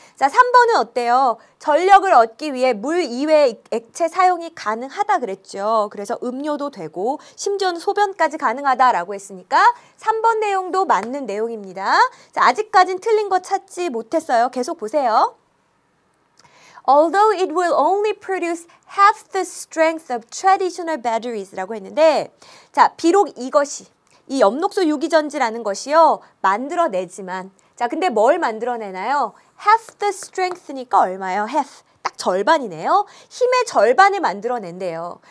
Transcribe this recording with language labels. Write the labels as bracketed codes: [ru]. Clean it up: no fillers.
[ko] 자, 3번은 어때요? 전력을 얻기 위해 물 이외의 액체 사용이 가능하다 그랬죠. 그래서 음료도 되고 심지어는 소변까지 가능하다라고 했으니까 3번 내용도 맞는 내용입니다. 자, 아직까진 틀린 거 찾지 못했어요. 계속 보세요. [en] Although it will only produce half the strength of traditional batteries라고 했는데 [ko] 자, 비록 이것이 이 엽록소 유기전지라는 것이요. 만들어내지만 자, 근데 뭘 만들어내나요? [en] half the strength [ko] 니까 얼마예요? half. 딱 절반이네요. 힘의 절반을 만들어낸대요.